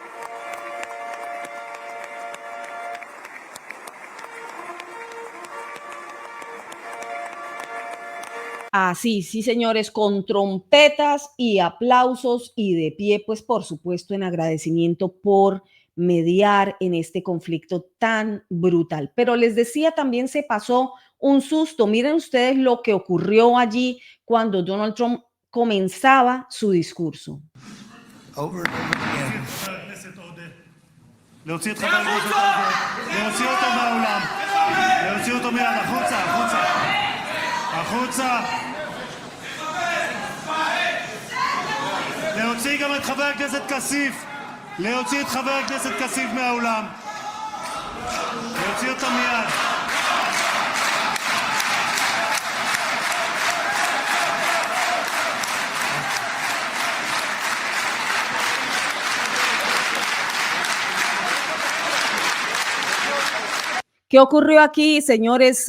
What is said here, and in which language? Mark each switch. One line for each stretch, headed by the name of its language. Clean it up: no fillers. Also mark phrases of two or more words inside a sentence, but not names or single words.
Spanish: Así, sí, señores, con trompetas y aplausos, y de pie, pues por supuesto, en agradecimiento por mediar en este conflicto tan brutal. Pero les decía, también se pasó un susto. Miren ustedes lo que ocurrió allí cuando Donald Trump comenzaba su discurso.
English: Over and over again.
Hebrew: להוציא את חבר הכנסת עודה, להוציא אותו מהאולם, להוציא אותו מיד, החוצה, החוצה, החוצה. להוציא גם את חבר הכנסת כסיף, להוציא את חבר הכנסת כסיף מהאולם, להוציא אותו מיד.
Spanish: ¿Qué ocurrió aquí, señores?